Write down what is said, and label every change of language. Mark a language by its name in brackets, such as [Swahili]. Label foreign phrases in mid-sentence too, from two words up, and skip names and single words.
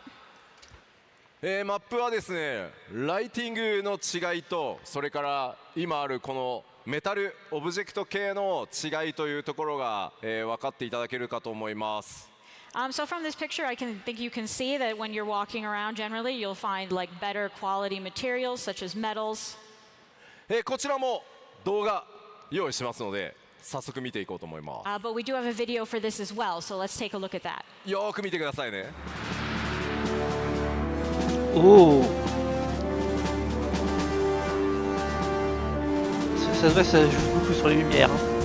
[Japanese] マップはですねライティングの違いとそれから今あるこのメタルオブジェクト系の違いというところが、分かっていただけるかと思います。 [English] So from this picture, I think you can see that when you're walking around, generally you'll find like better quality materials such as metals. [Japanese] こちらも動画用意しますので早速見ていこうと思います。 [English] But we do have a video for this as well, so let's take a look at that. [Japanese] よーく見てくださいね。 Oh. [French] Ça se voit, ça joue beaucoup sur les lumières.